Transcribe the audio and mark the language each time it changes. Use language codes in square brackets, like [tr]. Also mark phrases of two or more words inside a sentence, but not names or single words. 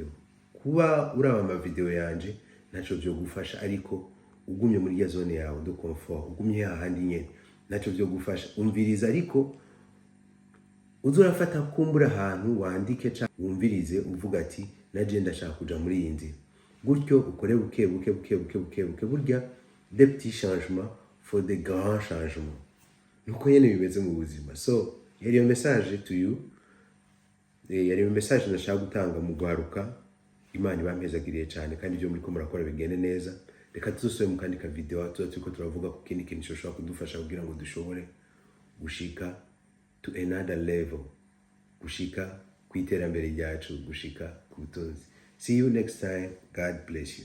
[rn] Kuba uraba ama video yanje naco byo gufasha, ariko ugumye muri ya zone yawe [fr] de confort, [rn] ugumye hahandi nyene, naco byo gufasha. Umviriza, ariko uzurafata kumbura ahantu wandike ca wumvirize uvuga ati naje ndashaka kuja muri iyi nzira. gutyo ukore buke buke buke buke buke buke, burya [fr] des petits changements [en] for the [fr] grands changements. [rn] Nuko nyene bimeze mu buzima. So yari iyo [en] message to you, [rn] yari iyo message nashaka gutanga mu gwaruka. Imana ibampezagiriye cyane kandi ibyo muri ko murakora bigende neza. Reka tuzosubire mu kandi ka video turiko turavuga ku kindi kintu cyoshobora kudufasha kugira ngo dushobore gushika [en] to another level, [rn] gushika kwiterambere ryacu, gushika ku butunzi. [en] See you next time. God bless you.